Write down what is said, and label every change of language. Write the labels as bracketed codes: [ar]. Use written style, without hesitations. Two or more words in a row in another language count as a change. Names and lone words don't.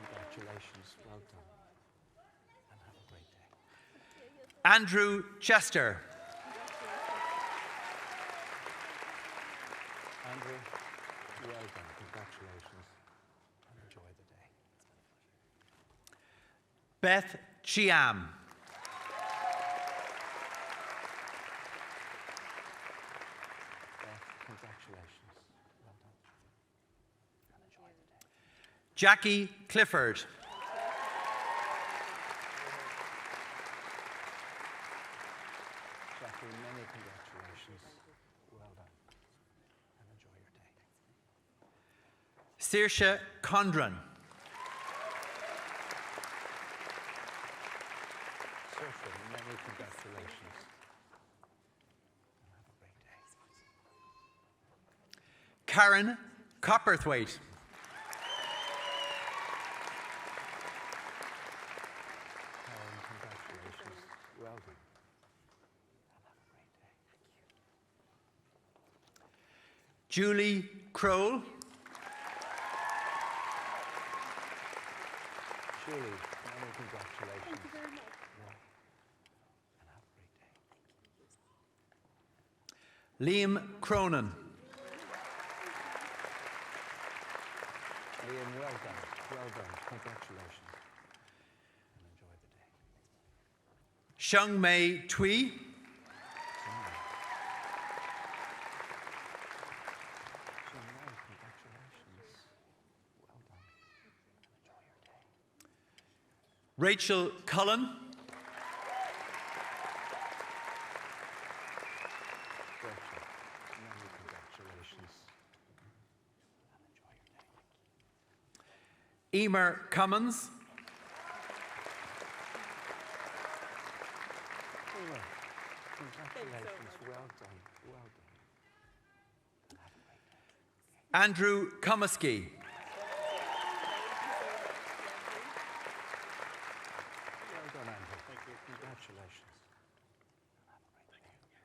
[en] congratulations. Well done. And have a great day. Andrew Chester. Andrew, well done. Congratulations. And enjoy the day. Beth Chiam. Beth, congratulations. Well done. And enjoy the day. Jackie Clifford. Jackie, many congratulations. Well done. And enjoy your day. Saoirse Condren. Saoirse, many congratulations. And have a great day. Karen Copperthwaite. Karen, congratulations. Well done. And have a great day. Julie Crowell. Julie, many congratulations. Thank you very much. And have a great day. Liam Cronin. Liam, well done. Well done. Congratulations. And enjoy the day. Seung May Twee. Congratulations. Well done. And enjoy your day. Rachel Cullen. Rachel, many congratulations. And enjoy your day. Emer Cummins. Emer, congratulations. Well done. Well done. And have a great day. Andrew Comiskey. Well done, Andrew. Thank you. Congratulations. And have a great day.